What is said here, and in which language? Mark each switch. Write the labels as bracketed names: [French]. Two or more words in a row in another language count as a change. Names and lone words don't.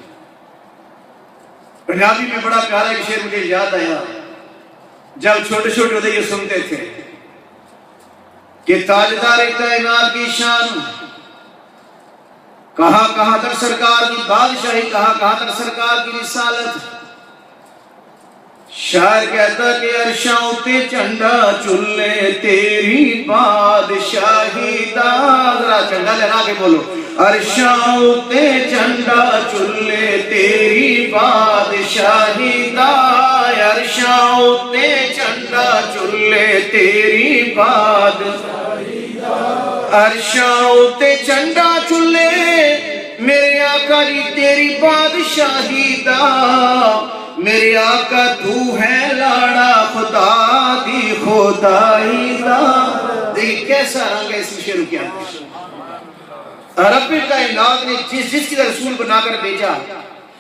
[Urdu] پنجابی میں بڑا پیارا ایک شعر مجھے یاد آیا جب چھوٹے چھوٹے ہوتے یہ سنتے تھے کہ تاجدار کائنات کی شان، کہاں کہاں تک سرکار کی بادشاہی، کہاں کہاں تک سرکار کی رسالت. شاعر کہتا کہ [Punjabi] عرشاں تے چنڈا چلے تیری بادشاہی دا. [Urdu] ذرا چنڈا لہرا کے بولو. [Punjabi] عرشاں تے چنڈا چلے تیری بادشاہی دا، عرشاں تے چنڈا چلے تیری بادشاہی دا، عرشاں تے چنڈا چلے میرے آقا جی تیری بادشاہی دا. میرے آقا تو ہے لاڑا خدا دی خدائی دا. [Urdu] دیکھ کیسا رنگ ہے اس شعر کے اندر. رب کائنات نے جس کی رسول بنا کر بھیجا